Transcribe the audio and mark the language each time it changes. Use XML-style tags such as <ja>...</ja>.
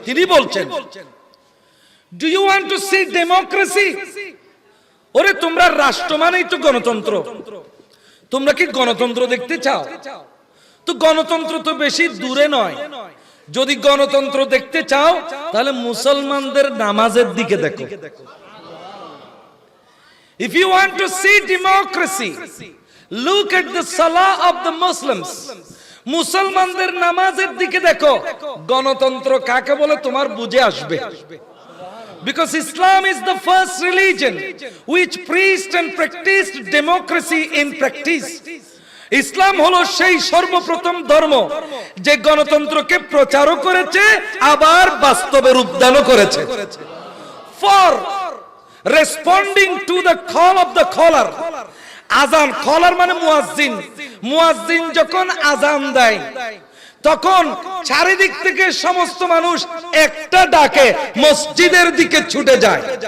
<bn>তিনি বলছেন,</bn> <en>Do you want to see democracy?</en> <bn>ওরে তোমরা রাষ্ট্র মানেই তো গণতন্ত্র, তোমরা কি গণতন্ত্র দেখতে চাও? তো গণতন্ত্র তো বেশি দূরে নয়। যদি গণতন্ত্র দেখতে চাও তাহলে মুসলমানদের নামাজের দিকে দেখো।</bn> <en>If you want to see democracy, look at the salah of the Muslims.</en> <bn>মুসলমানদের নামাজের দিকে দেখো। গণতন্ত্র কাকে বলে তোমার বুঝে আসবে।</bn> <en>Because Islam is the first religion which preached and practiced democracy in practice.</en> <bn>ইসলাম হলো সেই সর্বপ্রথম ধর্ম যে গণতন্ত্রকে প্রচারও করেছে আবার বাস্তবে রূপদানও করেছে।</bn> <en>For responding to the call of the caller,</en> <bn>আযান, কলার মানে মুয়াজ্জিন, মুয়াজ্জিন যখন আযান দেয় তখন চারিদিক থেকে সমস্ত মানুষ একটা ডাকে মসজিদের দিকে ছুটে যায়।</bn>